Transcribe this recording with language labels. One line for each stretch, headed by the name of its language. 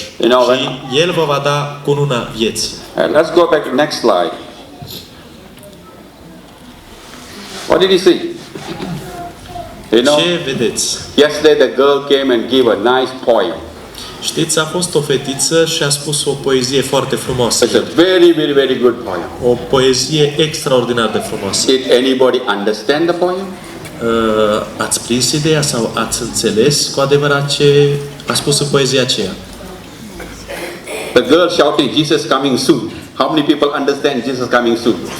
Romanian: Și El vă va da cununa vieții.
English: Let's go back to the next slide. What did he see?
Romanian: Ce vedeți?
English: Yesterday the girl came and gave a nice poem.
Romanian: Știți, a fost o fetiță și a spus o poezie foarte frumoasă.
English: It's a very, very, very good poem.
Romanian: O poezie extraordinar de frumoasă.
English: Did anybody understand the poem?
Romanian: Ați prins ideea sau ați înțeles cu adevărat ce a spus în poezia aceea?
English: The girl shouting, Jesus coming soon. How many people understand Jesus coming soon?